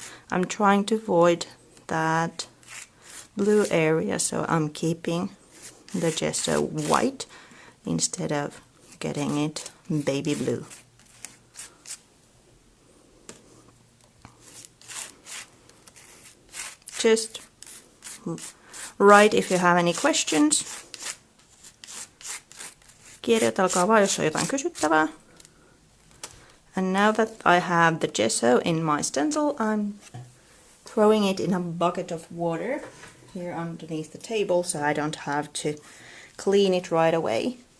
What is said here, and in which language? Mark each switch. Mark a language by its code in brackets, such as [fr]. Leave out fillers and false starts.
[en] I'm trying to avoid that blue area, so I'm keeping the gesso white instead of getting it baby blue. Just write if you have any questions. [fi] Kirjoitelkaa vaan, jos on jotain kysyttävää. [en] And now that I have the gesso in my stencil, I'm throwing it in a bucket of water here underneath the table so I don't have to clean it right away.